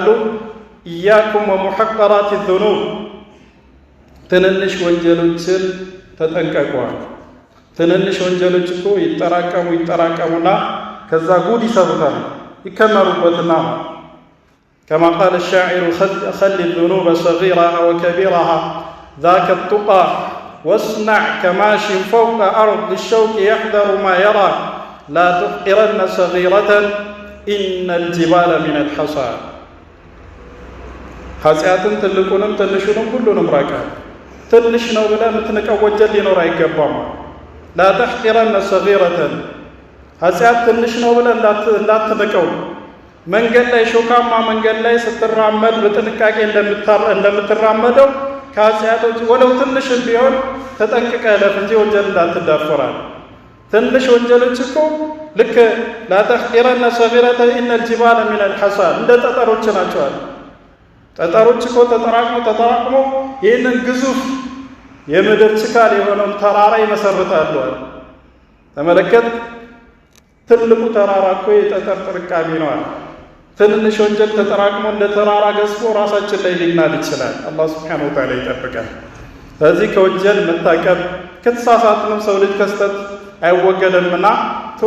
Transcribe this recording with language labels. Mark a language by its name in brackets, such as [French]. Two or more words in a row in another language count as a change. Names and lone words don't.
[Arabic] إياكم ومحقرات الذنوب፣ [Amharic] ትንንሽ ወንጀሎችን ተጠንቀቋል። ትንንሽ ወንጀሎች እኮ ይጠራቀሙና ከዛ ጉድ ይሰሩታል፣ ይከመሩበትና [Arabic] كما قال الشاعر خل الذنوب صغيرها وكبيرها ذاك التقى واصنع كماش فوق أرض الشوك يحذر ما يرى لا تحقرن صغيرة إن الجبال من الحصى [Amharic] ኃጢአትን ትልቁንም ትንሹንም ሁሉንም ራቀ ትንሽ ነው ብለህ የምትንቀው ወንጀል ሊኖር አይገባም [Arabic] لا تحقرن صغيرة [Amharic] ኃጢአት ትንሽ ነው ብለህ እንዳትንቀው መንገድ ላይ ሾካማ መንገድ ላይ ስትራመድ በጥንቃቄ እንደምትራመደው ከኃጢአቶች ወለው ትንሽም ቢሆን ተጠንቅቀህ ለፍ እንጂ ወንጀል እንዳትዳፈራል ትንሽ ወንጀሎች እኮ ልክ [Arabic] لا تحقرن صغيرة إن الجبال من الحصى [Amharic] እንደ ጠጠሮች ናቸው ጠጠሮች እኮ ተጠራቅሞ ይህንን ግዙፍ የምድር ችካል የሆነውን ተራራ ይመሰርታሉ ተመለከት ትልቁ ተራራ እኮ የጠጠር ጥርቃሚ ነው ትንሽ ወንጀል ተጠራቅሞ እንደ ተራራ ገዝፎ ራሳችን ላይ ሊናድ ይችላል አላህ [Arabic] سبحانه وتعالى [Amharic] ይጠብቃል ስለዚህ ከወንጀል መታቀብ ከተሳሳትንም ሰው ልጅ ከስተት አይወገድምና ቶሎ